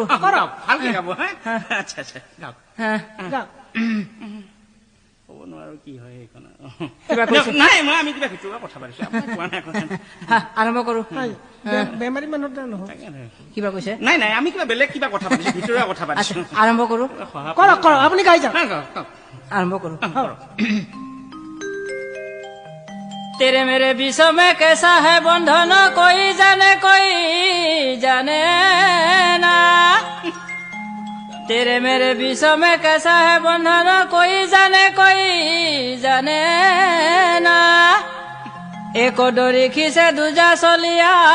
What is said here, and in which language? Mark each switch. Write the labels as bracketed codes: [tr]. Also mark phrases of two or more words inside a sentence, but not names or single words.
[as] ভালকে গাব আচ্ছা আচ্ছা গাওক ক'ব নোৱাৰো কি হয় এইখন নাই মই আমি কিবা ভিতৰুৱা কথা পাতিছো আৰম্ভ কৰো বেমাৰী মানুহৰ নহয় কিবা কৈছে নাই নাই আমি কিবা বেলেগ কিবা কথা পাতিছো ভিতৰুৱা কথা পাতিছো আৰম্ভ কৰো কৰক আপুনি গাই যাওক আৰম্ভ কৰো [hi] तेरे मेरे विषय में कैसा है बंधन कोई जाने ना तेरे मेरे विषय में कैसा है बंधन कोई जाने ना एक डोरी खींचे दूजा सोलिया